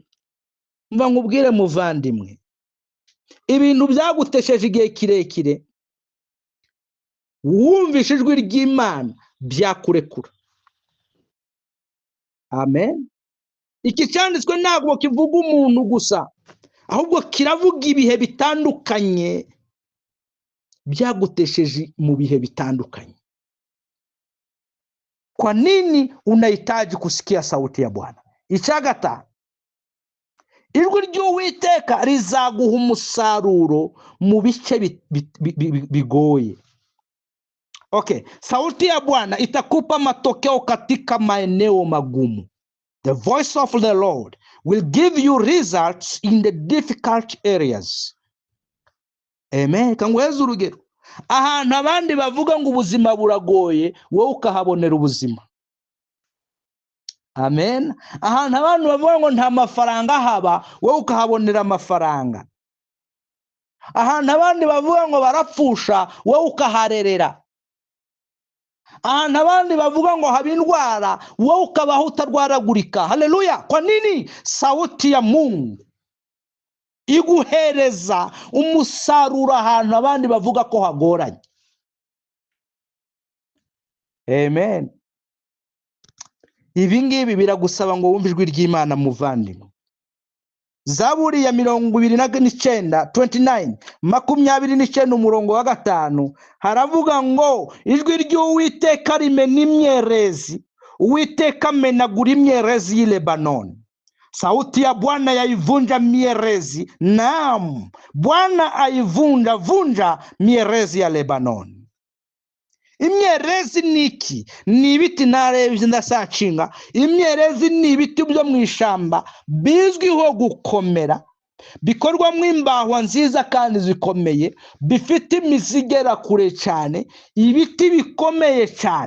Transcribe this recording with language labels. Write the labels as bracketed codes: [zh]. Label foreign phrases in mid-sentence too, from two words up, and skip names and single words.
[rw] Mva nkubwire muvandimwe, ibintu byagutesheje igihe kirekire, wumvishe ijwi ry'Imana byakurekura. Amen. Iki cyanditswe ntabwo kivuga umuntu gusa, ahubwo kiravuga ibihe bitandukanye byagutesheje mu bihe bitandukanye. [sw] Kwa nini unahitaji kusikia sauti ya Bwana? [rw] Icyagata, ijwi ry'Uwiteka rizaguha umusaruro mu bice bigoye. [sw] Okay, sauti ya Bwana itakupa matokeo katika maeneo magumu. [en] The voice of the Lord will give you results in the difficult areas. [rw] Amen. Kangweza urugero, ahantu abandi bavuga ngo ubuzima buragoye, wowe ukahabonera ubuzima. Amen. Ahantu abantu bavuga ngo nta mafaranga haba, wowe ukahabonera amafaranga. Ahantu abandi bavuga ngo barapfusha, wowe ukaharerera. Ahantu abandi bavuga ngo haba indwara, wowe ukabaho utarwaragurika. Haleluya. [sw] Kwa nini? Sauti ya Mungu [rw] iguhereza umusaruro ahantu abandi bavuga ko hagoranye. Amen. Ibi ngibi biragusaba ngo wumve ijwi ry'Imana muvandimwe. Zaburi ya 29 umurongo wa 5 haravuga ngo ijwi ry'Uwiteka rimena imyerezi, Uwiteka amenagura imyerezi y'i Lebanoni. [sw] Sauti ya Bwana yaivunja mierezi, naam, Bwana aivunja mierezi ya Lebanoni. [rw] Imyerezi niki? Ni ibiti narebye ndasacinga. Imyerezi ni ibiti byo mu ishamba bizwiho gukomera, bikorwamo imbaho nziza kandi zikomeye, bifite imizi igera kure cyane, ibiti bikomeye cyane.